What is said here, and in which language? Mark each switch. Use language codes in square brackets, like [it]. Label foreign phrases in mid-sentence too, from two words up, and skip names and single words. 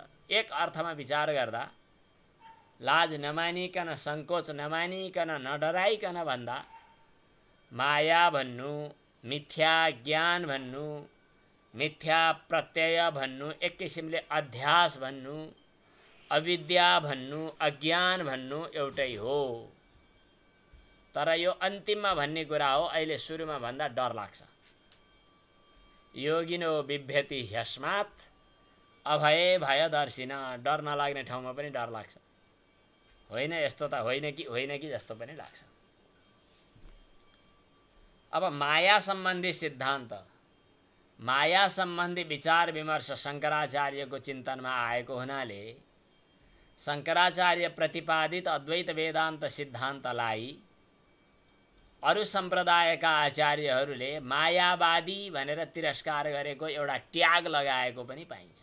[ne] एक अर्थमा विचार गर्दा लाज नमानिकन, सङ्कोच नमानिकन, नडराइकन भन्दा माया भन्नु, मिथ्या ज्ञान भन्नु, मिथ्या प्रत्यय भन्नु, एक किसिमले अध्यास भन्नु, अविद्या भन्नु, अज्ञान भन्नु एउटै हो। तर यो अन्तिममा भन्ने कुरा हो, अहिले सुरुमा भन्दा डर लाग्छ। [sa] योगिनो बिभ्यति ह्यस्मात् अभये भयदर्शिन, [ne] डर नलाग्ने ठाउँमा पनि डर लाग्छ। होइन यस्तो त होइन कि जस्तो पनि लाग्छ। अब माया सम्बन्धी सिद्धान्त, माया सम्बन्धी विचार विमर्श शङ्कराचार्यको चिन्तनमा आएको हुनाले शङ्कराचार्य प्रतिपादित अद्वैत वेदान्त सिद्धान्तलाई अरु सम्प्रदायका आचार्यहरूले मायावादी भनेर तिरस्कार गरेको एउटा ट्याग लगाएको पनि पाइन्छ।